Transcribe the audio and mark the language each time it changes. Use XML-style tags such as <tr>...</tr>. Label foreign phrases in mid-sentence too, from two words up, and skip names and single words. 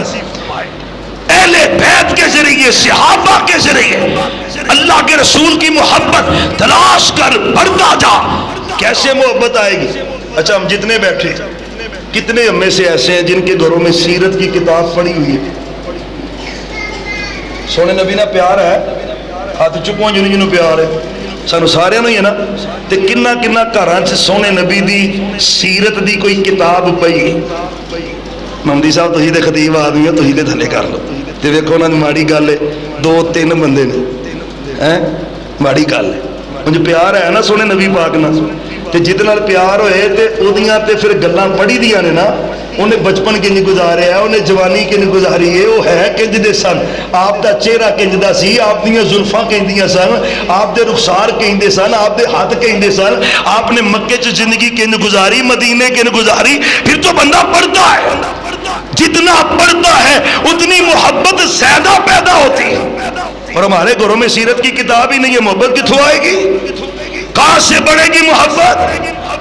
<ur>اہل بیت کے ذریعے، صحابہ کے ذریعے اللہ کے رسول کی محبت تلاش کر بڑھتا جا. کیسے محبت آئے گی؟ اچھا ہم جتنے بیٹھے کتنے ہم میں سے ایسے ہیں جن کے گھروں میں سیرت کی کتاب پڑھی ہوئی ہے؟</ur> <pa>سونے نبی نہ پیار ہے؟ ہاتھ چکو جنوں پیار ہے سانو سارے ہی ہے نا. تے کنا گھراں چ سونے نبی دی سیرت دی کوئی کتاب پئی؟ مہندی صاحب تسی تے خطیب آدمی ہو، تسی تے تھلے کر لو تے ویکھو انہاں دی ماڑی گل ہے 2-3 بندے نے ماڑی گل ہے.</pa> <ur>مجھے پیار ہے نا</ur> <pa>سونے نبی پاک نال. تے جہدے نال پیار ہوئے تے اودیاں تے پھر گلاں پڑھی دیاں نے نا، انہیں بچپن کنج گزاریا ہے، انہیں جوانی کنج گزاری ہے، وہ ہے کنج دے سن، آپ دا چہرہ کنج دا سی، آپ دیاں زلفاں کنج دیاں سن، آپ دے رخسار کنج دے سن، آپ دے ہاتھ کنج دے سن، آپ نے مکے چ زندگی کنج گزاری، مدینے کنج گزاری،</pa> <ur>پھر تو بندہ پڑھتا ہے، جتنا پڑھتا ہے اتنی محبت زیادہ پیدا ہوتی ہے۔ اور ہمارے گھروں میں سیرت کی کتاب ہی نہیں ہے، محبت کتھوں آئے گی؟ کہاں سے بڑھے گی محبت؟</ur>